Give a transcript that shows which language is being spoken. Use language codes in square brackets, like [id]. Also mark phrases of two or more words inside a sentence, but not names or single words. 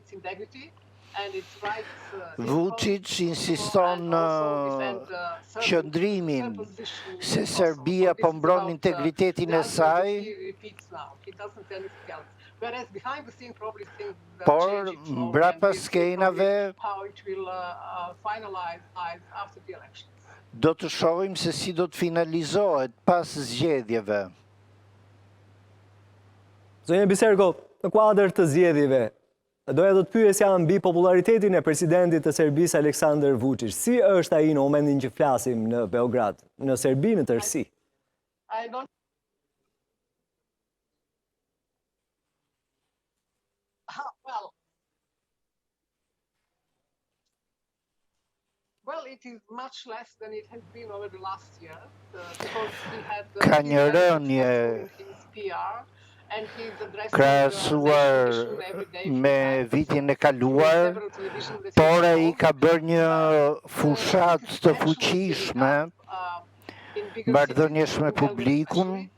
[sq] Vuçiçit insiston në qëndrimin se Serbia po mbron integritetin e saj, por mbrapa skenave do të shohim se si do të finalizohet pas zgjedhjeve. Zonja Biserko, në kuadër të zgjedhjeve, doja do të pyesja mbi popularitetin e presidentit të Serbisë Aleksandar Vučić. Si është ai në momentin që flasim në Beograd, në Serbi në tërësi? [en] Well, it is much less than it has been over the last year, because he had [sq] Ka një rënje krahasuar me vitin e kaluar, por ai ka bërë një fushat të fuqishme, marrëdhëniesh me publikun,